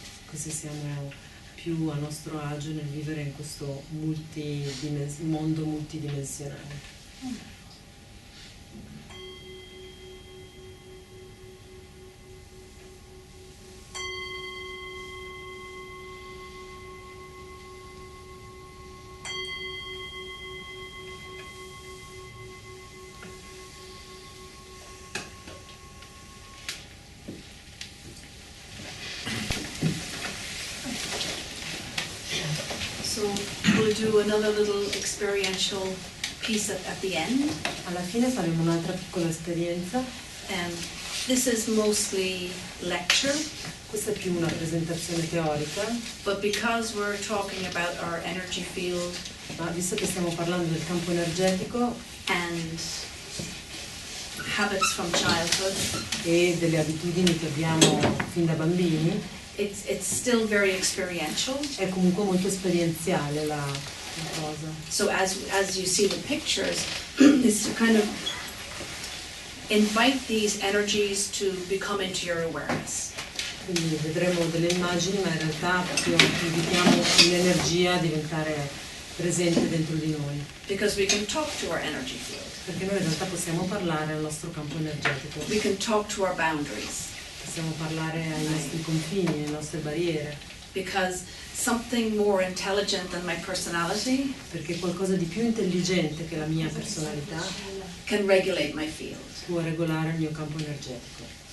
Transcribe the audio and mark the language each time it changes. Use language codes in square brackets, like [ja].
[it] così siamo più a nostro agio nel vivere in questo mondo multidimensionale. [en] Wonderful. So we'll do another little experiential piece at the end. [it] Alla fine faremo un'altra piccola esperienza. [en] This is mostly lecture, [it] Questa è più una presentazione teorica, [en] but because we're talking about our energy field [it] ma visto che stiamo parlando del campo energetico [en] and habits from childhood, [it] e delle abitudini che abbiamo fin da bambini, [en] it's still very experiential. [it] è comunque molto esperienziale la cosa. [en] So as you see the pictures, is to kind of invite these energies to become into your awareness. [it] Quindi vedremo delle immagini, ma in realtà proprio invitiamo l'energia a diventare presente dentro di noi, [en] Because we can talk to our energy field. [it] perché noi in realtà possiamo parlare al nostro campo energetico, [en] We can talk to our boundaries. [it] possiamo parlare ai nostri confini, alle nostre barriere, [en] Because something more intelligent than my personality [it] perché qualcosa di più intelligente che la mia personalità [en] can regulate my field. [it] può regolare il mio campo energetico.